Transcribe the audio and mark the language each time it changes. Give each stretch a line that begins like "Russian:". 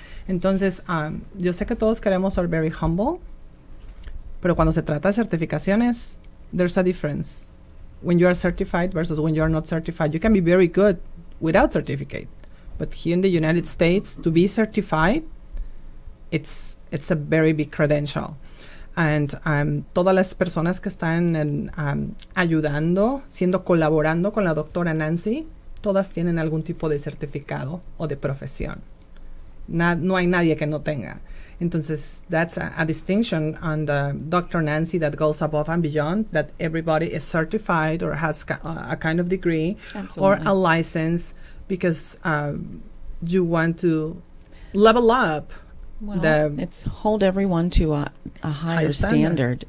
Spanish: Entonces, yo sé que todos queremos ser
English: very humble,
Spanish: pero cuando se trata de certificaciones,
English: there's a difference. When you are certified versus when you are not certified, you can be very good without certificate. But here in the United States, to be certified, it's a very big credential.
Spanish: And todas las personas que están ayudando, colaborando con la doctora Nancy, todas tienen algún tipo de certificado o de profesión. No hay nadie que no tenga.
English: Entonces, that's a distinction on the Dr. Nancy that goes above and beyond, that everybody is certified or has a kind of degree or a license because you want to level up. Well, it's hold everyone to a higher standard.